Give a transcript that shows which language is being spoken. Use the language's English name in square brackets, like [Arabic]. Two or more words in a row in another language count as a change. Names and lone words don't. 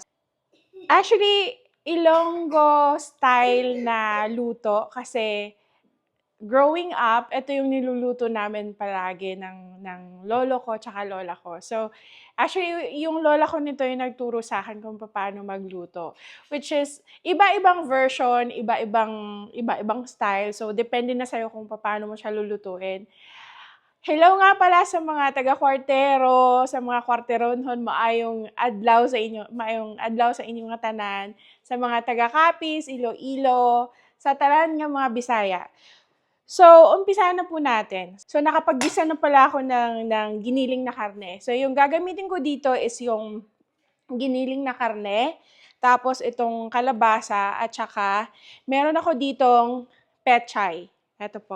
[Filipino] Actually, Ilonggo style na luto kasi [English] growing up, [Filipino] ito yung niluluto namin palagi ng lolo ko tsaka lola ko. So, actually, yung lola ko nito yung nagturo sa akin kung paano magluto. [English] Which is, [Filipino] iba-ibang version, iba-ibang style. So, depende na sa'yo kung paano mo siya lulutuin. Hello nga pala sa mga taga-kwartero, sa mga kwarteronhon, [Hiligaynon] maayong adlaw sa inyong mga tanan, sa mga taga-Capiz, Iloilo, sa tanan nga mga Bisaya. [Filipino] So, umpisahan na po natin. So, nakapaggisa na pala ako ng giniling na karne. So, yung gagamitin ko dito is yung giniling na karne, tapos itong kalabasa, at saka meron ako ditong pechay. Ito po.